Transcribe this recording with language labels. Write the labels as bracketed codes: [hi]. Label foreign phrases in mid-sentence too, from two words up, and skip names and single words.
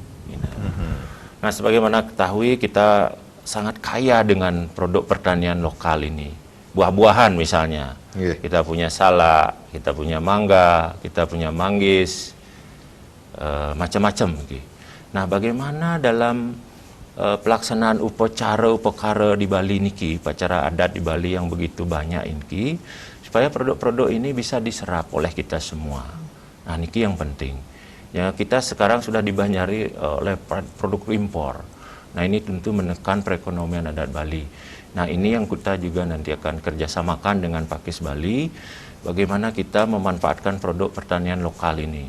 [id] Nah, sebagaimana ketahui kita sangat kaya dengan produk pertanian lokal ini. Buah-buahan misalnya. Kita punya salak, kita punya mangga, kita punya manggis, macam-macam. Nah, bagaimana dalam pelaksanaan upacara di Bali niki, upacara adat di Bali yang begitu banyak ini, supaya produk-produk ini bisa diserap oleh kita semua. Nah, niki yang penting. Ya, kita sekarang sudah dibanjiri oleh produk impor. Nah, ini tentu menekan perekonomian adat Bali. Nah, ini yang kita juga nanti akan kerjasamakan dengan Pakis Bali, bagaimana kita memanfaatkan produk pertanian lokal ini.